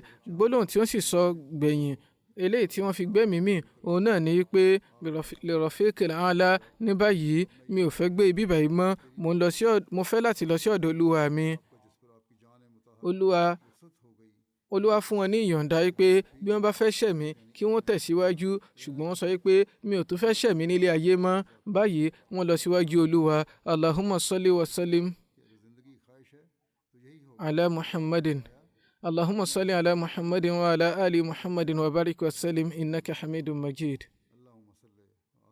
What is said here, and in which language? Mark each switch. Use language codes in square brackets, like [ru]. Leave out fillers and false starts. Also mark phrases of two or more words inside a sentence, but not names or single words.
[yo] gbólóhùn tí wọ́n sì sọ gbẹ̀yìn, eléyìí tí wọ́n fi gbẹ́mìí mì, òun náà ni pé [ar] للرفيق الأعلى, [yo] ní báyìí mi ò fẹ́ gbé ibi báyìí mọ́, mo fẹ́ láti lọ sí ọ̀dọ̀ olúwa mi. olúwa fún wọn ní ìyọ̀ǹda pé bí wọ́n bá fẹ́ ṣẹ̀mí kí wọ́n tẹ̀síwájú, ṣùgbọ́n wọ́n sọ pé mi ò tún fẹ́ ṣẹ̀mí nílé ayé mọ́. báyìí wọ́n lọ síwájú olúwa. [ar] اللهم صل وسلم على محمد. اللهم صل على محمد وعلى آل محمد وبارك وسلم إنك حميد مجيد.